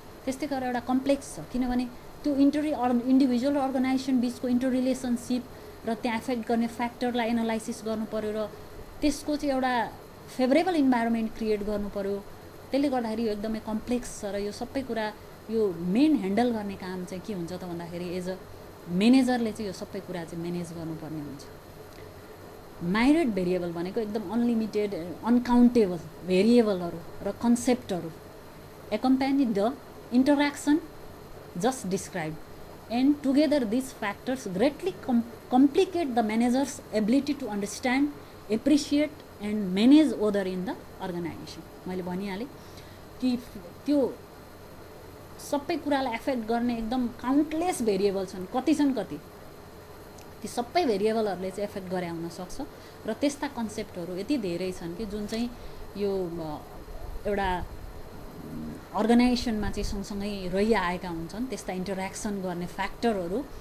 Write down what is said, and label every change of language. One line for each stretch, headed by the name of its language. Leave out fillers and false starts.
Nepali: त्यस्तै गरेर एउटा कम्प्लेक्स छ, किनभने त्यो इन्डिभिजुअल र अर्गनाइजेसन बिचको इन्टर रिलेसनसिप र त्यहाँ एफेक्ट गर्ने फ्याक्टरलाई एनालाइसिस गर्नु पर्यो र त्यसको चाहिँ एउटा फेभरेबल इन्भाइरोमेन्ट क्रिएट गर्नु पर्यो। त्यसले गर्दाखेरि यो एकदमै कम्प्लेक्स छ र यो सबै कुरा यो मेन ह्यान्डल गर्ने काम चाहिँ के हुन्छ त भन्दाखेरि एज अ म्यानेजरले चाहिँ यो सबै कुरा चाहिँ म्यानेज गर्नुपर्ने हुन्छ। माइरेट भेरिएबल भनेको एकदम अनलिमिटेड अनकाउन्टेबल भेरिएबलहरू र कन्सेप्टहरू
English: accompany the interaction just described, and together these factors greatly complicate the manager's ability to understand, appreciate and manage order in the organization.
Nepali: मैले भनिहालेँ कि त्यो सबै कुरालाई एफेक्ट गर्ने एकदम काउन्टलेस भेरिएबल छन्, कति ती सबै भेरिएबलहरूले चाहिँ एफेक्ट गरे हुन सक्छ र त्यस्ता कन्सेप्टहरू यति धेरै छन् कि जुन चाहिँ यो एउटा अर्गनाइजेसनमा चाहिँ सँगसँगै रहिआएका हुन्छन्, त्यस्ता इन्टरेक्सन गर्ने फ्याक्टरहरू।